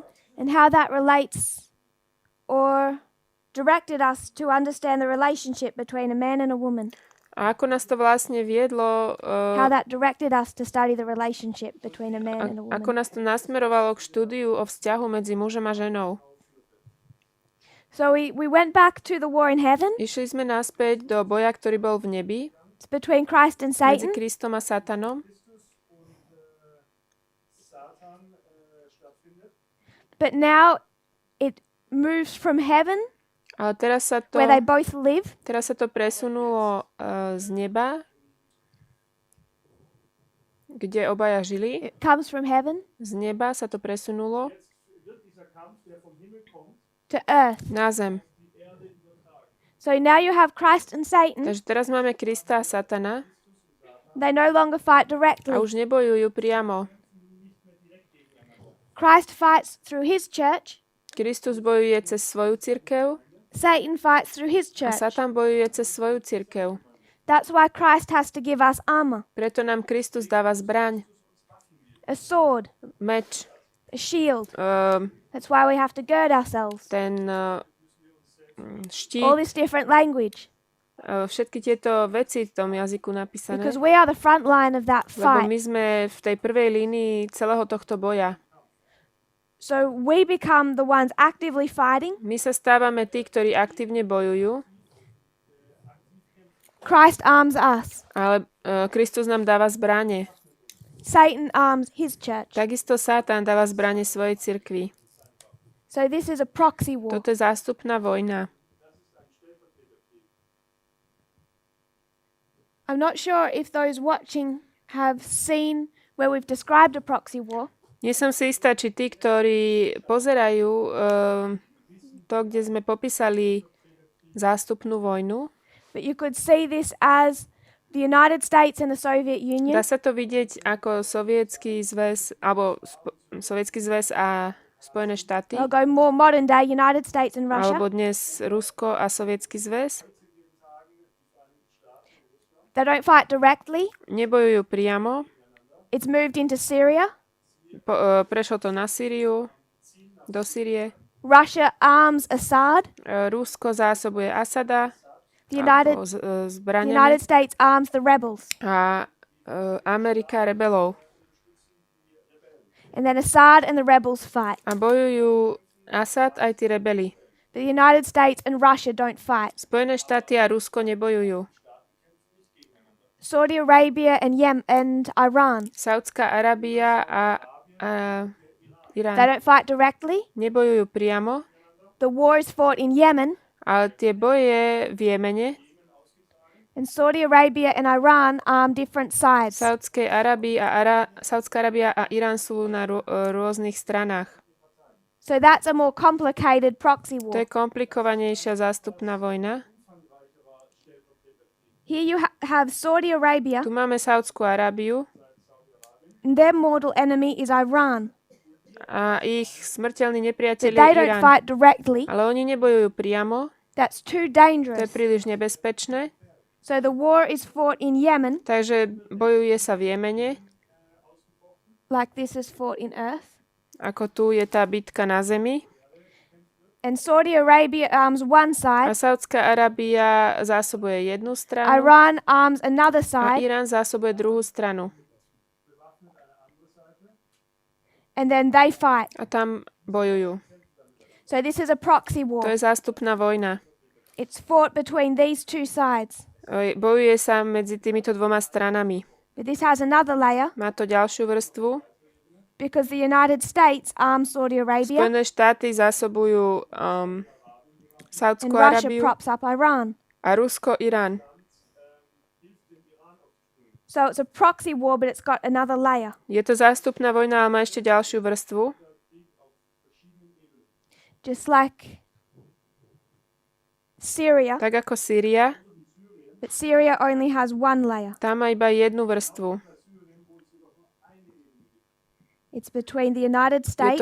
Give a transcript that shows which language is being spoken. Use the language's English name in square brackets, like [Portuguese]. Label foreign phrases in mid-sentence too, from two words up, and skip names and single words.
[English] and how that relates or directed us to understand the relationship between a man and a woman. [Slovak] a ako nás to vlastne viedlo, [English] How that directed us to study the relationship between a man and a [Slovak] ako [English] woman. [Slovak] nás to nasmerovalo k štúdiu o vzťahu medzi mužom a ženou. [English] So we went back to the war in heaven. [Slovak] Išli sme naspäť do boja, ktorý bol v nebi, [English] It's between Christ and [Slovak] medzi [English] Satan. [Slovak] Kristom a Satanom. [English] But now it moves from heaven, [Slovak] Ale teraz sa [English] where they both live, [Slovak] to presunulo z neba, kde obaja žili. [English] it comes from heaven [Slovak] Z neba sa to presunulo [English] to earth. [Slovak] na zem. [English] So now you have Christ and Satan. [Slovak] Takže teraz máme Krista a Satana [English] They no longer fight [Slovak] a [English] directly. [Slovak] už nebojujú priamo. [English] Christ fights through his church. [Slovak] Kristus bojuje cez svoju cirkev [English] Satan fights through his [Slovak] a [English] church. [Slovak] Satan bojuje cez svoju cirkev. [English] That's why Christ has to give us armor, [Slovak] Preto nám Kristus dáva zbraň, [English] a sword, [Slovak] meč, [English] a shield. um, That's why we have to gird ourselves. [Slovak] ten štít, [English] All this different language, [Slovak] všetky tieto veci v tom jazyku napísané. [English] because we are the front line of that [Slovak] Lebo my [English] fight. [Slovak] sme v tej prvej línii celého tohto boja. [English] So we become the ones actively fighting. [Slovak] My sa stávame tí, ktorí aktívne bojujú, [English] Christ arms us. [Slovak] ale Kristus nám dáva zbrane. [English] Satan arms his church. [Slovak] Takisto Satan dáva zbrane svojej cirkvi. [English] So this is a proxy war. [Slovak] Toto je zástupná vojna. [English] I'm not sure if those watching have seen where we've described a proxy war. [Slovak] Nie som si istá, či tí, ktorí pozerajú to, kde sme popísali zástupnú vojnu, [English] But you could see this as the United States and the Soviet Union. [Slovak] dá sa to vidieť ako Sovietsky zväz, alebo Sovietsky zväz a Spojené štáty, [English] I'll go more modern day, United States and Russia. [Slovak] alebo dnes Rusko a Sovietsky zväz. [English] They don't fight directly. [Slovak] Nebojujú priamo. [English] It's moved into Syria. [Slovak] Prešlo to na Sýriu, do Sýrie. [English] Russia arms Assad. [Slovak] Rusko zásobuje Asada [English] The United [Slovak] zbraniami [English] States arms the rebels. [Slovak] a Amerika rebelov. [English] And then Assad and the rebels fight. [Slovak] A bojujú Asad aj tí rebeli. [English] The United States and Russia don't fight. [Slovak] Spojené štáty a Rusko nebojujú. [English] Saudi Arabia and Iran. [Slovak] Saudská Arábia a [English] They [Slovak] Irán [English] don't fight directly. [Slovak] nebojujú priamo, [English] The war is fought in Yemen. [Slovak] ale tie boje v Jemene, [English] And Saudi Arabia and Iran arm different sides. [Slovak] Saudská Arábia a Irán sú na rôznych stranách. [English] So that's a more complicated proxy [Slovak] To [English] war. [Slovak] je komplikovanejšia zástupná vojna. [English] Here you have Saudi Arabia, [Slovak] Tu máme Saudskú Arábiu [English] and their mortal enemy is Iran. [Slovak] a ich smrteľný [English] But [Slovak] nepriateľ [English] they [Slovak] je [English] don't [Slovak] Irán. [English] fight directly. [Slovak] Ale oni nebojujú priamo, [English] That's too [Slovak] to je [English] dangerous. [Slovak] príliš nebezpečné. [English] So the war is fought in Yemen, [Slovak] Takže bojuje sa v Jemene, [English] like this is fought in earth. [Slovak] ako tu je tá bitka na zemi. [English] And Saudi Arabia arms one [Slovak] A [English] side, [Slovak] Saudská Arábia zásobuje jednu stranu [English] Iran arms another [Slovak] a [English] side, [Slovak] Irán zásobuje druhú stranu. [English] and then they fight. [Slovak] A tam bojujú. [English] So this is a proxy [Slovak] To [English] war. [Slovak] je zástupná vojna. [English] It's fought between these two sides. [Slovak] Bojuje sa medzi týmito dvoma stranami. [English] But this has another layer [Slovak] Má to ďalšiu vrstvu. [English] because the United States arms Saudi Arabia [Slovak] Spojené štáty zásobujú [English] and [Slovak] Saudskú [English] Russia [Slovak] Arábiu [English] props up Iran. [Slovak] a Rusko Irán. [English] So it's a proxy war, but it's got another layer. [Slovak] Je to zástupná vojna, ale má ešte ďalšiu vrstvu. [English] Just like Syria, [Slovak] Tak ako Sýria, [English] but Syria only has one layer. [Slovak] tam má iba jednu vrstvu. [English] It's between the United [Slovak] Je [English] States,